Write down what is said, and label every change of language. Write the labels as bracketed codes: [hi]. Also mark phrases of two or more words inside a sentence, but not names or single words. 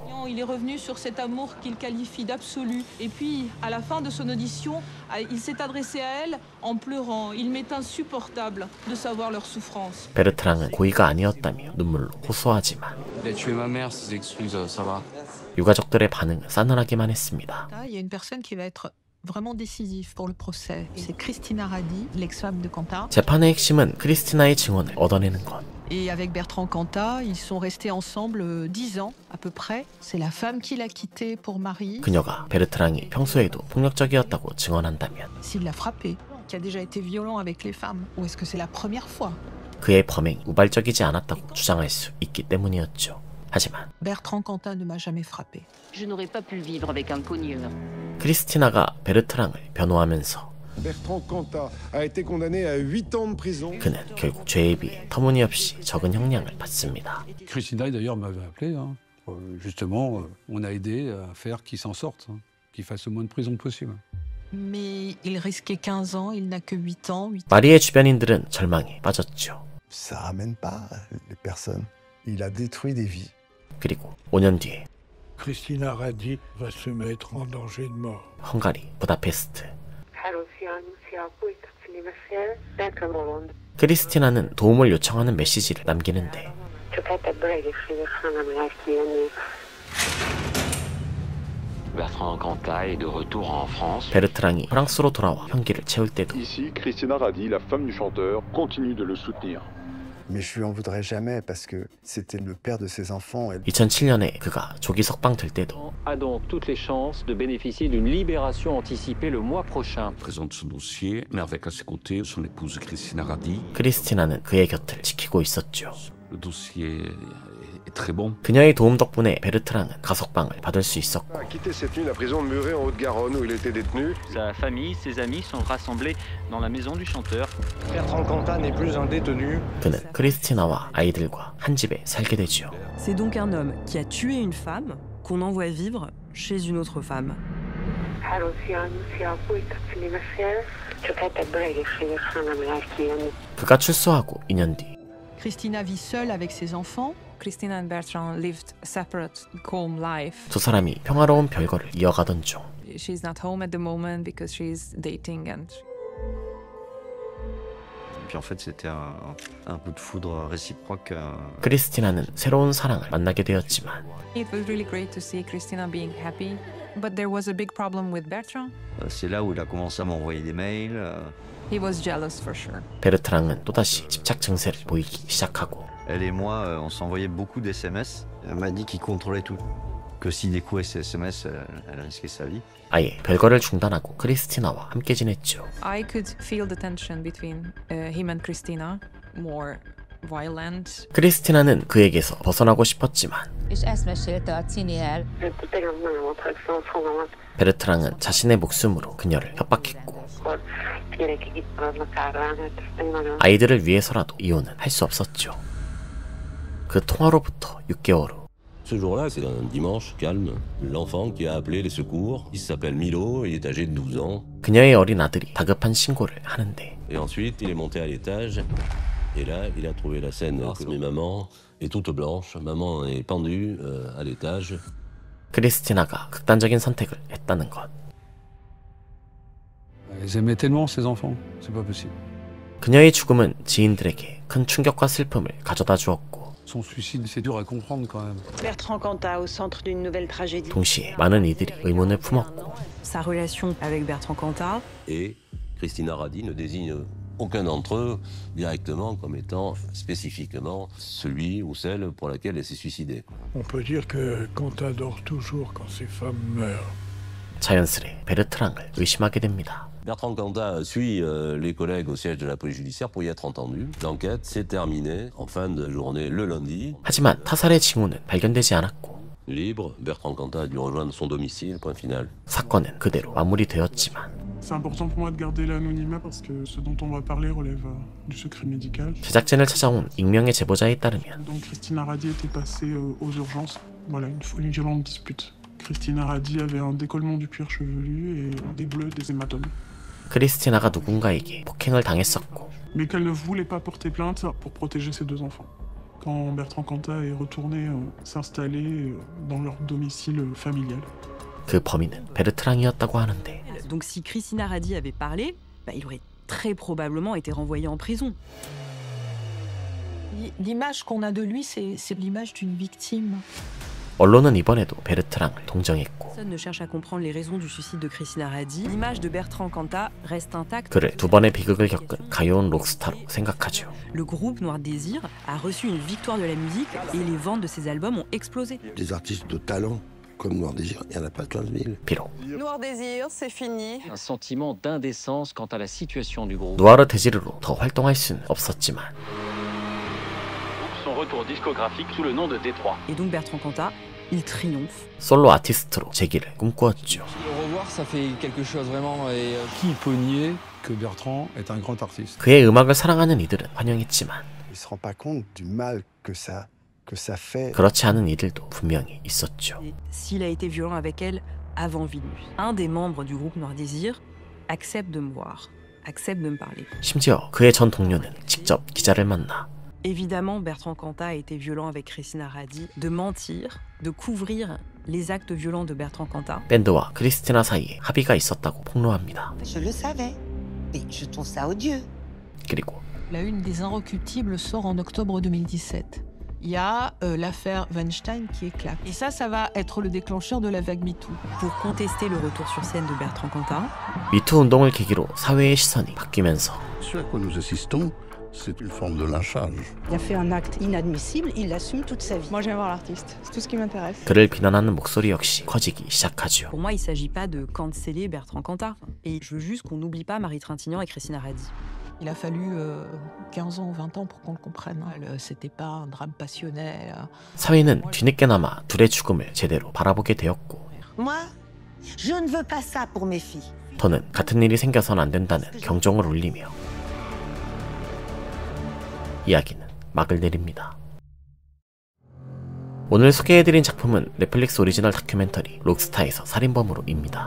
[fr] Il est revenu sur cet amour qu'il qualifie d'absolu. Et puis, à la fin de son audition, il s'est adressé à elle en pleurant. Il m'est insupportable de savoir leur souffrance. [ko] 베르트랑은 고의가 아니었다며 눈물로 호소하지만 유가족들의 반응은 싸늘하기만 했습니다. [fr] Il y a une personne qui va être vraiment décisif pour le procès. C'est Christina Radi, l'ex-femme de Cantat. [ko] 재판의 핵심은 크리스티나의 증언을 얻어내는 것. [fr] Et avec Bertrand Cantat, ils sont restés ensemble 10 ans à peu près. C'est la femme qui l'a quitté pour Marie. [ko] 그녀가 베르트랑이 평소에도 폭력적이었다고 증언한다면 [fr] S'il l'a frappé, qui a déjà été violent avec les femmes, ou est-ce que c'est la première fois? [ko] 그의 범행이 우발적이지 않았다고 주장할 수 있기 때문이었죠. 하지만 [fr] Bertrand Cantat ne m'a jamais frappé. Je n'aurais pas pu vivre avec un cogneur. [ko] 크리스티나가 베르트랑을 변호하면서 [fr] Bertrand Cantat a été condamné à 8 ans de prison. [ko] 그는 결국 죄에 비해 터무니없이 적은 형량을 받습니다. [fr] Christina d'ailleurs m'avait appelé. Justement, on a aidé à faire qu'il s'en sorte, qu'il fasse le moins de prison possible. Mais il risquait 15 ans, il n'a que 8 ans. [ko] 마리의 주변인들은 절망에 빠졌죠. [fr] Ça ramène pas les personnes. Il a détruit des vies. [ko] 그리고 5년 뒤에 [fr] Christina Radi va se mettre en danger de mort. [ko] 헝가리 부다페스트. 크리스티나는 도움을 요청하는 메시지를 남기는데 베르트랑이 프랑스로 돌아와 형기를 채울 때도 [fr] Ici, Christina Radi, la femme du chanteur, continue de le soutenir. Mais je lui en voudrais jamais parce que c'était le père de ses enfants. [ko] 2007년에 그가 조기 석방될 때도 [fr] A donc toutes les chances de bénéficier d'une libération anticipée le mois prochain. Présente son dossier, mais avec à ses côtés son épouse Christina Radi. [ko] 크리스티나는 그의 곁을 지키고 있었죠. [fr] Le dossier est très bon. [ko] 그녀의 도움 덕분에 베르트랑은 가석방을 받을 수 있었고. [fr] A quitté cette nuit la prison de Muret en Haute-Garonne où il était détenu. Sa famille, ses amis sont rassemblés dans la maison du chanteur. Bertrand Cantat n'est plus un détenu. [ko] 그는 크리스티나와 아이들과 한 집에 살게 되죠. [fr] C'est donc un homme qui a tué une femme qu'on envoie vivre chez une autre femme. [ko] 그가 출소하고 2년 뒤 [fr] Christina vit seule avec ses enfants. [en] Christina and Bertrand lived separate, calm life. [ko] 두 사람이 평화로운 별거를 이어가던 중 [en] She's not home at the moment because she's dating and [fr] Puis en fait, c'était un peu de foudre réciproque. [ko] 크리스티나는 새로운 사랑을 만나게 되었지만 [en] It was really great to see Christina being happy, but there was a big problem with Bertrand. [fr] C'est là où il a commencé à m'envoyer des mails. [en] He was jealous for sure. [ko] 베르트랑은 또다시 집착 증세를 보이기 시작하고 [fr] Elle et moi, on s'envoyait beaucoup d'SMS. Elle m'a dit qu'il contrôlait tout. Que s'il découvrait ces SMS, elle risquait sa vie. [ko] 아예 별거를 중단하고 크리스티나와 함께 지냈죠. [en] I could feel the tension between him and Christina, more violent. [ko] 크리스티나는 그에게서 벗어나고 싶었지만 [hu] És ezt mesélte a Ciniel. [ko] 베르트랑은 자신의 목숨으로 그녀를 협박했고 아이들을 위해서라도 이혼은 할 수 없었죠. 그 통화로부터 6개월 후 [fr] Ce jour-là, c'est un dimanche calme. L'enfant qui a appelé les secours, il s'appelle Milo, il est âgé de 12 ans. [ko] 그녀의 어린 아들이 다급한 신고를 하는데 [fr] Et ensuite, il est monté à l'étage. Et là, il a trouvé la scène que mais maman est toute blanche. Maman est pendue à l'étage. [ko] 크리스티나가 극단적인 선택을 했다는 것. [fr] Ils aimaient tellement ces enfants, c'est pas possible. [ko] 그녀의 죽음은 지인들에게 큰 충격과 슬픔을 가져다 주었고 [fr] Son suicide, c'est dur à comprendre quand même. Bertrand Cantat au centre d'une nouvelle tragédie. [ko] 동시에 많은 이들이 의문을 품었고 [fr] Sa relation avec Bertrand Cantat. Et Christina Radi ne désigne aucun d'entre eux directement comme étant spécifiquement celui ou celle pour laquelle elle s'est suicidée. On peut dire que Cantat dort toujours quand ses femmes meurent. [ko] 자연스레 베르트랑을 의심하게 됩니다. [fr] Bertrand Cantat suit les collègues au siège de la police judiciaire pour y être entendu. L'enquête s'est terminée en fin de journée le lundi. [ko] 하지만 타살의 징후는 발견되지 않았고 [fr] Libre, Bertrand Cantat a dû rejoindre son domicile, point final. [ko] 사건은 그대로 마무리되었지만 [fr] C'est important pour moi de garder l'anonymat parce que ce dont on va parler relève du secret médical. [ko] 제작진을 찾아온 익명의 제보자에 따르면 [fr] Donc Christina Radi était passée aux urgences. Voilà, une violente dispute. Christina Radi avait un décollement du cuir chevelu et des bleus, des hématomes. [ko] 크리스티나가 누군가에게 폭행을 당했었고 [fr] Mais qu'elle ne voulait pas porter plainte pour protéger ses deux enfants. Quand Bertrand Cantat est retourné s'installer dans leur domicile familial. [ko] 그 범인은 베르트랑이었다고 하는데 [fr] Donc si Christina Radi avait parlé, il aurait très probablement été renvoyé en prison. L'image qu'on a de lui, c'est l'image d'une victime. [ko] 언론은 이번에도 베르트랑을 동정했고 [fr] Personne ne cherche à comprendre les raisons du suicide de Christina Radi. L'image de Bertrand Cantat reste intacte. [ko] 그를 두 번의 비극을 겪은 가여운 록스타로 생각하죠. [fr] Le groupe Noir Désir a reçu une victoire de la musique et les ventes de ses albums ont explosé. Des artistes de talent comme Noir Désir, il n'y en a pas 15 000. [ko] 비록 [fr] Noir Désir, c'est fini. Un sentiment d'indécence quant à la situation du groupe. [ko] 누아르 데지르로 더 활동할 수는 없었지만 [fr] Son retour discographique sous le nom de Détroit. Et donc Bertrand Cantat, il triomphe. [ko] 솔로 아티스트로 재기를 꿈꾸었죠. [fr] Le revoir, ça fait quelque chose vraiment. Qui peut nier que Bertrand est un grand artiste? [ko] 그의 음악을 사랑하는 이들은 환영했지만 [fr] Il se rend pas compte du mal que ça fait. [ko] 그렇지 않은 이들도 분명히 있었죠. [fr] S'il a été violent avec elle avant Villeneuve, un des membres du groupe Noir Désir accepte de me voir, accepte de me parler. [ko] 심지어 그의 전 동료는 직접 기자를 만나 [fr] Évidemment, Bertrand Cantat a été violent avec Christina Radi, de mentir, de couvrir les actes violents de Bertrand Cantat. [ko] 밴드와 크리스티나 사이에 합의가 있었다고 폭로합니다. [fr] Je le savais. Et je trouve ça odieux. [ko] 그리고 [fr] La une des Inrecuptibles sort en octobre 2017. Il y a l'affaire Weinstein qui éclate. Et ça va être le déclencheur de la vague MeToo. Pour contester le retour sur scène de Bertrand Cantat, [ko] 미투 운동을 계기로 사회의 시선이 바뀌면서 [fr] Ce à quoi nous assistons, c'est une forme de lynchage. Il a fait un acte inadmissible, il l'assume toute sa vie. Moi, j'aime voir l'artiste. C'est tout ce qui m'intéresse. [ko] 그를 비난하는 목소리 역시 커지기 시작하죠. [fr] pour moi, il ne s'agit pas de canceller Bertrand Cantat. Et je veux juste qu'on n'oublie pas Marie Trintignant et Christina Radi. Il a fallu 15 ans ou 20 ans pour qu'on le comprenne. C'était pas un drame passionnel. [ko] 사회는 뒤늦게나마 둘의 죽음을 제대로 바라보게 되었고 [fr] Moi, je ne veux pas ça pour mes filles. [ko] 더는 같은 일이 생겨선 안 된다는 경종을 울리며 이야기는 막을 내립니다. 오늘 소개해드린 작품은 넷플릭스 오리지널 다큐멘터리 록스타에서 살인범으로입니다.